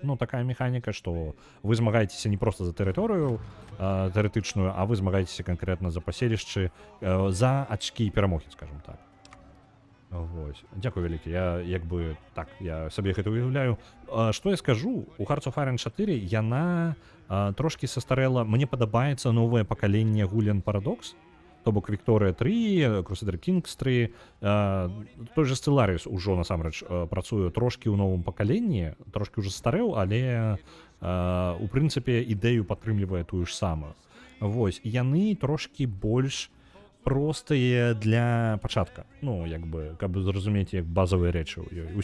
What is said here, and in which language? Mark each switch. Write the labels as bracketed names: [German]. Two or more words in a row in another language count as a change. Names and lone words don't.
[Belarusian] Ну, такая механіка, што вы змагаецеся не проста за тэрыторыю тэарэтычную, а вы змагаецеся канкрэтна за паселішчы, за ачкі перамогі, скажем так. Вось. Дзякую вялікі. Я як бы так, я сабе гэта уяўляю. Што я скажу? У Hearts of Iron 4 яна трошкі састарэла. Мне падабаецца новае пакаленне гульнян Paradox. То бок Victoria 3, Crusader Kings 3. Той же Stellaris ужо насамрэч працуе трошкі ў новым пакаленні, трошкі ўжо старэў, але у прынцыпе ідэю падтрымлівае тую ж самую. Вось, яны трошкі больш простыя для пачатка. Ну, як бы, каб зразумець, як базавыя рэчы ў ёй.